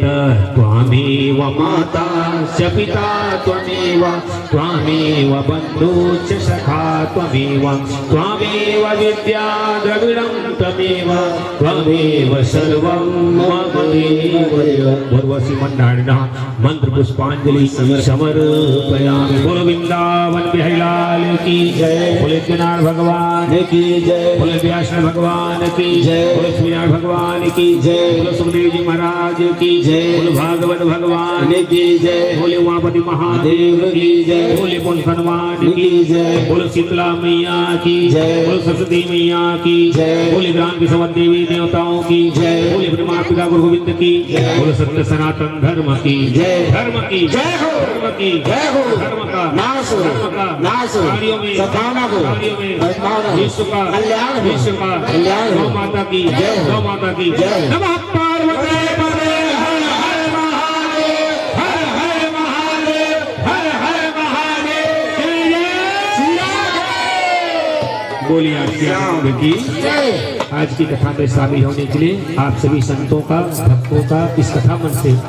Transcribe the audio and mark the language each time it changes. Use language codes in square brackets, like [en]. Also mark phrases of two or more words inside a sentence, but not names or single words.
[sa] त्वमेव माता च पिता त्वमेव त्वमेव बन्धु च सखा त्वमेव त्वमेव विद्या द्रविणं त्वमेव त्वमेव सर्वं मम देव। उर्वशी मंडारिणः मंत्र पुष्पांजलि समर्पयामि। [hi] बोलो वृंदावन बिहारी लाल की जय। बोले जनार्दन भगवान की जय। बोले व्यासनाथ भगवान की जय। बोले श्रीनाथ भगवान की जय। बोले सुखदेव जी महाराज की जय। बोले भागवत भगवान की जय। बोले उमापति महादेव की जय। बोले बोल हनुमान की जय। बोले शीतला मैया की जय। बोले सरस्वती मैया की जय। बोले ग्राम की समस्त देवी देवताओं की जय। बोले ब्रह्मा पिता गुरु गोविंद की जय। बोले सत्य सनातन धर्म की जय। धर्म की जय हो। धर्म की जय हो। धर्म का नाश हो। धर्म का नाश हो। कार्यों में सद्भावना हो। कार्यों में विश्व का कल्याण हो। विश्व का कल्याण हो। गौ माता की जय। गौ माता की जय। [sa] नमः पार्वती पते हर हर महादेव। [hi] हर हर महादेव। हर हर महादेव। बोलिए श्याम की जय। आज की कथा में शामिल होने के लिए आप सभी संतों का भक्तों का इस कथा मन से